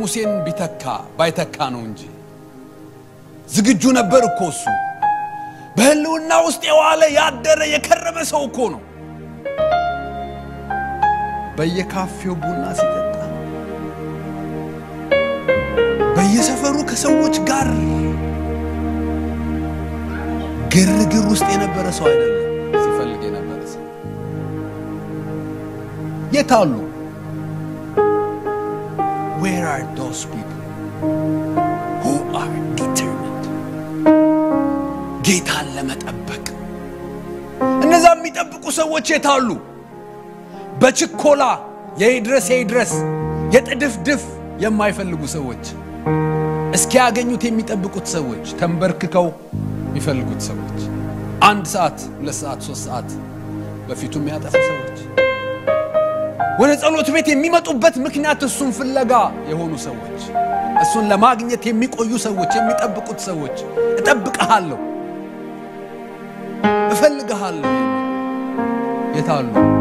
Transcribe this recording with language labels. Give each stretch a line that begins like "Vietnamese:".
Amharic: ሙሴን ባይተካ ነው እንጂ ዝግጁ ነበር እኮ እሱ። በህልውና ውስጥ የዋለ ያደረ የከረመ ሰው እኮ ነው። በየካፌው ቡና ሲጠጣ፣ በየሰፈሩ ከሰዎች ጋር ግርግር ውስጥ የነበረ ሰው አይደለም። ሲፈልግ የነበረ ሰው የታሉ?
English: Where are those people who are determined?
Amharic: ጌታን ለመጠበቅ እነዛ የሚጠብቁ ሰዎች የታሉ? በችኮላ የይድረስ የጥድፍድፍ የማይፈልጉ ሰዎች እስኪያገኙት የሚጠብቁት ሰዎች ተንበርክከው የሚፈልጉት ሰዎች 1 ሰዓት 2 ሰዓት 3 ሰዓት በፊቱ የሚያጠፉ ሰዎች ወደ ጸሎት ቤት የሚመጡበት ምክንያት እሱን ፍለጋ የሆኑ ሰዎች እሱን ለማግኘት የሚቆዩ ሰዎች የሚጠብቁት ሰዎች እጠብቀሃለሁ እፈልግሃለሁ የታሉ